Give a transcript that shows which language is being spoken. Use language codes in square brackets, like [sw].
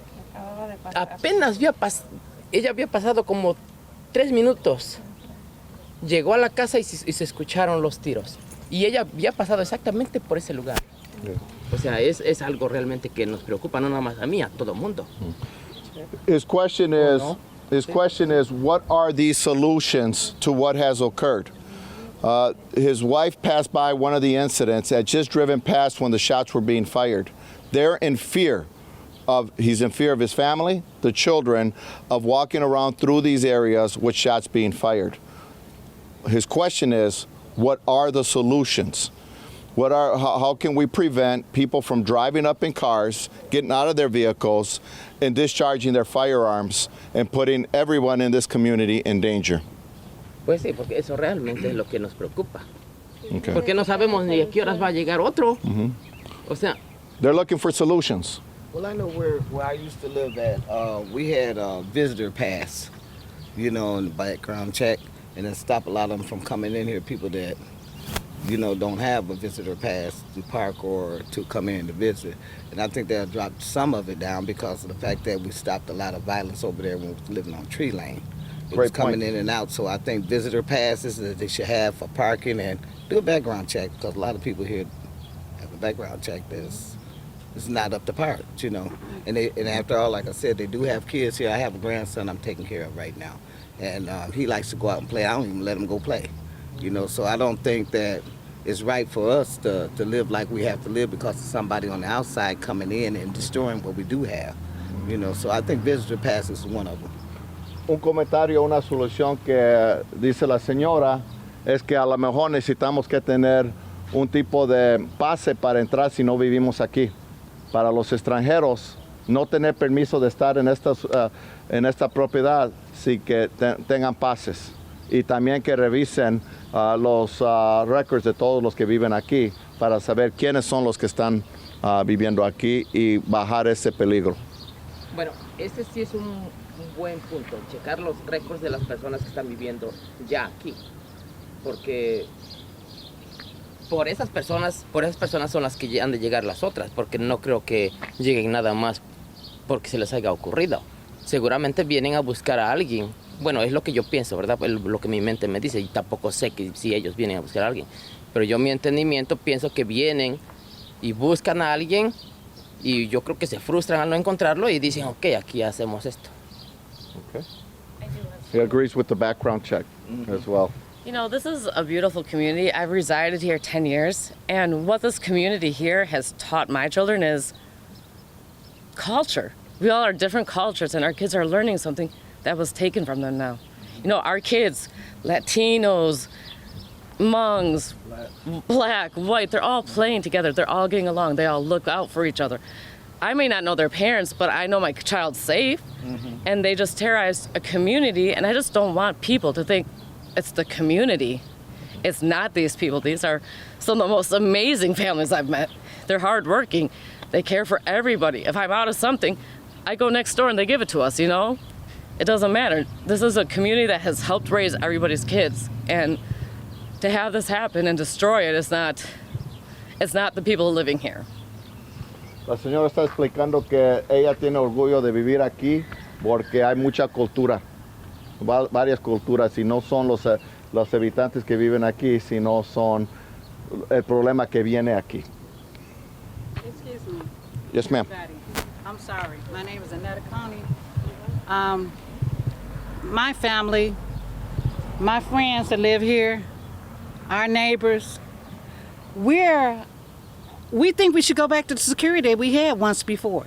[es] Acababa de pasar. Apenas ella había pasado como 3 minutos. Llegó a la casa y se escucharon los tiros. Y ella había pasado exactamente por ese lugar. O sea, es algo realmente que nos preocupa, no nada más a mí, a todo el mundo. [en] His question is, what are these solutions to what has occurred? His wife passed by one of the incidents, had just driven past when the shots were being fired. They're in fear. He's in fear of his family, the children, of walking around through these areas with shots being fired. His question is, what are the solutions? How can we prevent people from driving up in cars, getting out of their vehicles, and discharging their firearms and putting everyone in this community in danger? [es] Pues sí, porque eso realmente es lo que nos preocupa. [en] Okay. [es] Porque no sabemos ni a qué horas va a llegar otro. O sea, [en] They're looking for solutions. Well, I know where I used to live at. We had a visitor pass, and the background check, and then stop a lot of them from coming in here, people that, don't have a visitor pass to park or to come in to visit. And I think they'll drop some of it down because of the fact that we stopped a lot of violence over there when we were living on Tree Lane. It was coming in and out, so I think visitor passes that they should have for parking and do a background check, because a lot of people here have a background check that's not up to par, And after all, like I said, they do have kids here. I have a grandson I'm taking care of right now, and he likes to go out and play. I don't even let him go play, So I don't think that it's right for us to live like we have to live because of somebody on the outside coming in and destroying what we do have, So I think visitor passes is one of them. [es] Un comentario, una solución que dice la señora es que a lo mejor necesitamos que tener un tipo de pase para entrar si no vivimos aquí. Para los extranjeros, no tener permiso de estar en esta propiedad sin que tengan pases. Y también que revisen los records de todos los que viven aquí para saber quiénes son los que están viviendo aquí y bajar ese peligro. bueno, ese sí es un buen punto, checar los récords de las personas que están viviendo ya aquí. Porque por esas personas son las que han de llegar las otras, porque no creo que lleguen nada más porque se les haya ocurrido. Seguramente vienen a buscar a alguien. Bueno, es lo que yo pienso, ¿verdad? Lo que mi mente me dice, y tampoco sé si ellos vienen a buscar a alguien. Pero yo, mi entendimiento, pienso que vienen y buscan a alguien, y yo creo que se frustran al no encontrarlo y dicen, ok, aquí hacemos esto. [en] Okay. He agrees with the background check as well. You know, this is a beautiful community. I've resided here 10 years, and what this community here has taught my children is culture. We all are different cultures, and our kids are learning something that was taken from them now. You know, our kids, Latinos, Hmongs, black, white, they're all playing together. They're all getting along. They all look out for each other. I may not know their parents, but I know my child's safe, and they just terrorize a community, and I just don't want people to think it's the community. It's not these people. These are some of the most amazing families I've met. They're hardworking. They care for everybody. If I'm out of something, I go next door and they give it to us, you know? It doesn't matter. This is a community that has helped raise everybody's kids, and to have this happen and destroy it it's not the people living here. [es] La señora está explicando que ella tiene orgullo de vivir aquí porque hay mucha cultura, varias culturas, y no son los habitantes que viven aquí, sino son el problema que viene aquí. [en] Excuse me. Yes, ma'am. I'm sorry. My name is Annetta Coney. My family, my friends that live here, our neighbors, we think we should go back to the security we had once before.